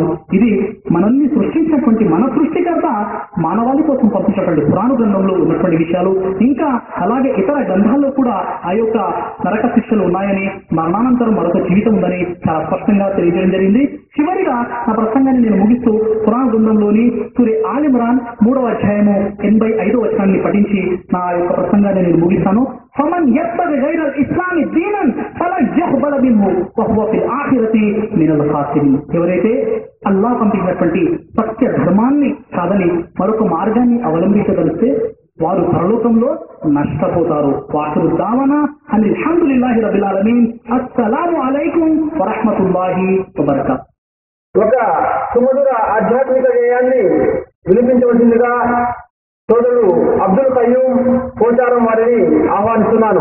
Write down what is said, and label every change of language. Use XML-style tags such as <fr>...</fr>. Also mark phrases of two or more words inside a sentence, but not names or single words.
<te>ఇది మనల్ని సృష్టించినటువంటి మన సృష్టికర్త మానవాళి కోసం పంపించినటువంటి పురాణ గ్రంథంలో ఉన్నటువంటి విషయాలు, ఇంకా అలాగే ఇతర గ్రంథాల్లో కూడా ఆ యొక్క నరక శిక్షలు ఉన్నాయని, మరణానంతరం మరొక జీవితం ఉందని చాలా స్పష్టంగా తెలియజేయడం జరిగింది. చివరిగా నా ప్రసంగాన్ని నేను ముగిస్తూ పురాణ గ్రంథంలోని సూరే ఆల్ ఇమ్రాన్ 3:85 పఠించి నా యొక్క ప్రసంగాన్ని నేను ముగిస్తాను.</te> <ar>فمن يبتغي غير الاسلام دينا فلا يقبل منه وهو في الاخره من الخاسرين.</ar> <te>ఎవరైతే అల్లాహ్ పంపించినటువంటి సత్య ధర్మాన్ని కాదని మరొక మార్గాన్ని అవలంబించగలిస్తే వారు పరలోకంలో నష్టపోతారు.</te> <ar>وآخر دعوانا أن الحمد لله رب العالمين. السلام عليكم ورحمة الله وبركاته.</ar> <te>ఒక సుమధుర ఆధ్యాత్మిక గేయాన్ని వినిపించవలసిందిగా సోదరుడు అబ్దుల్ కయ్యూం పోచారం వారిని ఆహ్వానిస్తున్నాను.</te>